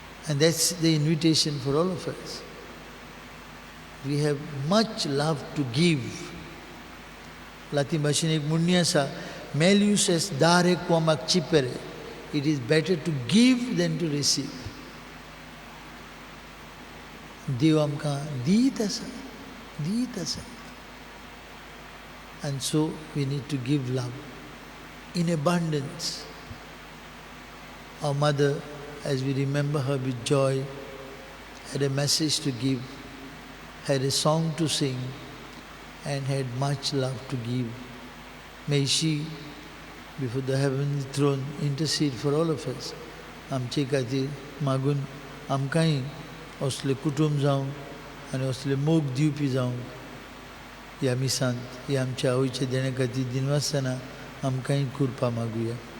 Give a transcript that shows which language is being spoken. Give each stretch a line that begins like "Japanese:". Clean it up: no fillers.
English: And that's the invitation for all of us. We have much love to give.
Goan Konkani: Latin भाशेन एक म्हणणी आसा,
Latin: Melius es dare quam accipere.
English: It is better to give than to receive.
Goan Konkani: देव आमकां दीत आसा, दीत आसा.
English: And so we need to give love in abundance. Our mother, as we remember her with joy, had a message to give, had a song to sing, and had much love to give. May she, before the heavenly throne, intercede for all of us.
Goan Konkani: आमचे खातीर मागून आमकांय असले कुटुंब जावं आनी असले मोग दिवपी जावं ह्या मिसांत हे आमच्या आवयचे देण्या खातीर दिनवासतना आमकांय कृपा मागुया.